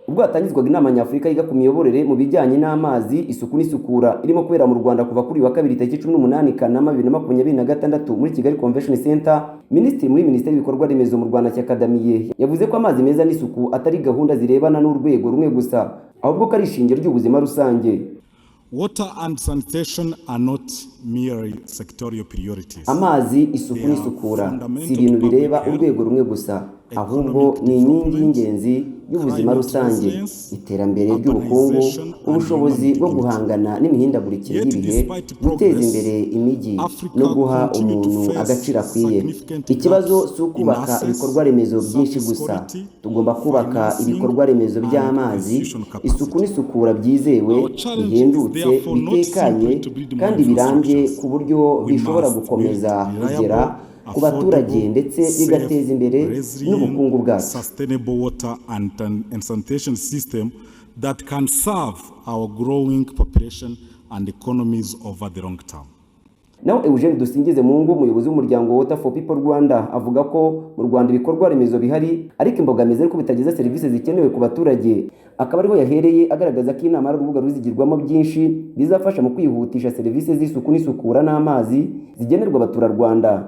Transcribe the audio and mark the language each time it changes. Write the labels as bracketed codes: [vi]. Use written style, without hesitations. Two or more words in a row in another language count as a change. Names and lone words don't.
[rw] ubwo hatangizwaga inama nyafurika yiga ku miyoborere mu bijyanye n'amazi, isuku n'isukura irimo kubera mu Rwanda kuva kuri wa kabiri tariki 18 Kanama 2026 muri Kigali Convention Center. Minisitiri muri Minisiteri y'Ibikorwa Remezo mu Rwanda cyakadamiye yavuze ko amazi meza n'isuku atari gahunda zirebana n'urwego rumwe gusa, ahubwo ko ari ishingiro ry'ubuzima rusange. [en] Water and sanitation are not mere sectorial priorities. [rw] Amazi, isuku n'isukura si ibintu bireba urwego rumwe gusa, ahubwo ni inkingi y'ingenzi y'ubuzima rusange, iterambere ry'ubukungu, ubushobozi bwo guhangana n'imihindagurikire y'ibihe, guteza imbere imijyi no guha umuntu agaciro akwiye. Ikibazo si ukubaka ibikorwa remezo byinshi gusa, tugomba kubaka ibikorwa remezo by'amazi, isuku n'isukura byizewe, bihendutse, bitekanye kandi birambye ku buryo bishobora gukomeza kugera ku baturage ndetse bigateza imbere n'ubukungu bwacu. [en] Sustainable water and sanitation system that can serve our growing population and economies over the long term. [rw] Naho Eugene Dusingize Mungu, umuyobozi w'umuryango Water for People Rwanda, avuga ko mu Rwanda ibikorwa remezo bihari ariko imbogamizi ariko bitageza serivisi zikenewe ku baturage. Akaba ariho yahereye agaragaza ko inama ari urubuga ruzigirwamo byinshi bizafasha mu kwihutisha serivisi z'isuku n'isukura n'amazi zigenerwa abaturarwanda.